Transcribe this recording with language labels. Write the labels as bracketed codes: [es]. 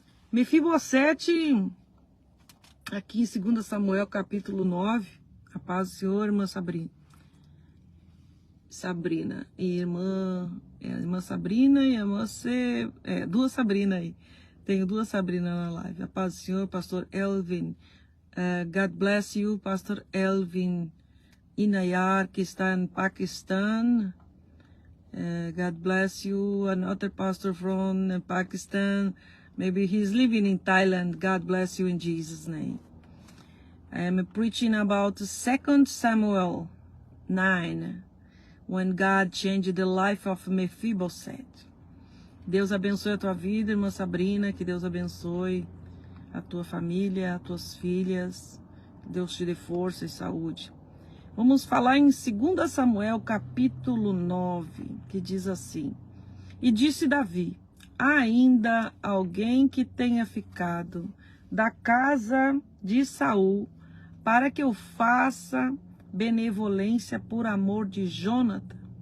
[pt] Mefibosete, aqui em 2 Samuel capítulo 9, a paz do Senhor, irmã Sabrina, e irmã Sabrina e a irmã duas Sabrina aí. Tenho duas Sabrina na live. A paz do Senhor, pastor Elvin. [en] God bless you, pastor Elvin Inayar, [pt] que está em Paquistão. [en] God bless you, another pastor from Pakistan. Maybe he's living in Thailand. God bless you in Jesus' name. I am preaching about 2 Samuel 9. When God changed the life of Mephibosheth. [pt] Deus abençoe a tua vida, irmã Sabrina, que Deus abençoe a tua família, as tuas filhas, que Deus te dê força e saúde. Vamos falar em 2 Samuel capítulo 9, que diz assim: E disse Davi, há ainda alguém que tenha ficado da casa de Saul, para que eu faça benevolência por amor de Jonathan?